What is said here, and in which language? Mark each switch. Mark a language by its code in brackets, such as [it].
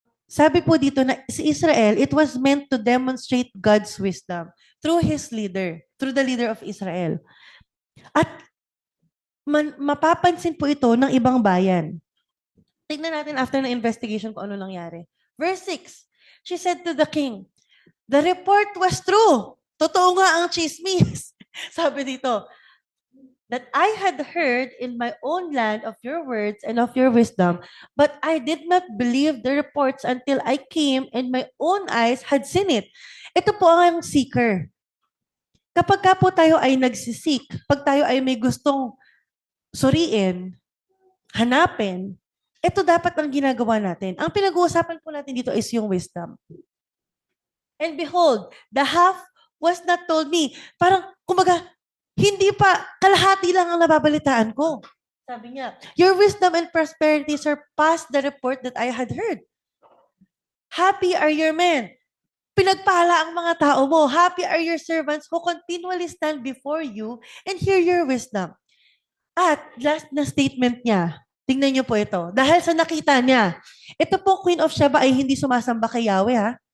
[tl] Sabi po dito na si Israel, [en] it was meant to demonstrate God's wisdom through his leader, through the leader of Israel. [tl] At mapapansin po ito ng ibang bayan. Tignan natin after ng investigation kung ano nangyari. [en] Verse 6, she said to the king, the report was true. [tl] Totoo nga ang chismis. Sabi dito, [en] that I had heard in my own land of your words and of your wisdom, but I did not believe the reports until I came and my own eyes had seen it. [tl] Ito po ang seeker. Kapag ka po tayo ay nagsisik, pag tayo ay may gustong suriin, hanapin, ito dapat ang ginagawa natin. Ang pinag-uusapan po natin dito is yung wisdom. [en] And behold, the half was not told me. [tl] Parang, kumbaga, hindi pa, kalahati lang ang nababalitaan ko. Sabi niya, [en] your wisdom and prosperity surpassed the report that I had heard. Happy are your men. [tl] Pinagpala ang mga tao mo. [en] Happy are your servants who continually stand before you and hear your wisdom. [tl] At last na statement niya, tingnan niyo po ito. Dahil sa nakita niya, ito po Queen of Sheba ay hindi sumasamba kay Yahweh ha.